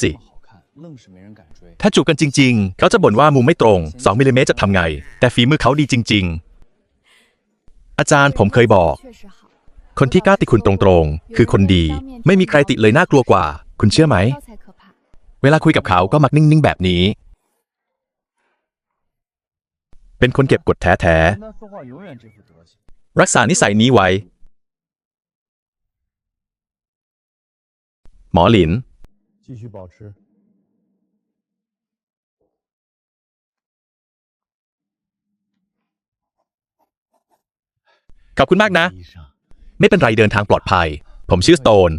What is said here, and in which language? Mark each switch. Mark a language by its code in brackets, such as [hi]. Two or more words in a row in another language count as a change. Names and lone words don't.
[zh] 好看，愣是没人敢追。 [th] ถ้าจูบกันจริงๆ เขาจะบ่นว่ามุมไม่ตรง 2 มิลลิเมตรจะทำไง แต่ฝีมือเขาดีจริงๆ อาจารย์ผมเคยบอก [zh] 确实好， [th] คนที่กล้าติคุณตรงๆ คือคนดี ไม่มีใครติเลยน่ากลัวกว่า คุณเชื่อไหม [zh] 高才可怕。 [th] เวลาคุยกับเขาก็มักนิ่งๆแบบนี้ เป็นคนเก็บกดแท้ [zh] 跟他说话永远这副德行。 [th] ๆ รักษานิสัยนี้ไว้ หมอหลิน [zh] 继续保持。 [th] ขอบคุณมากนะ [zh] 医生， [th] ไม่เป็นไรเดินทางปลอดภัย ผมชื่อสโตน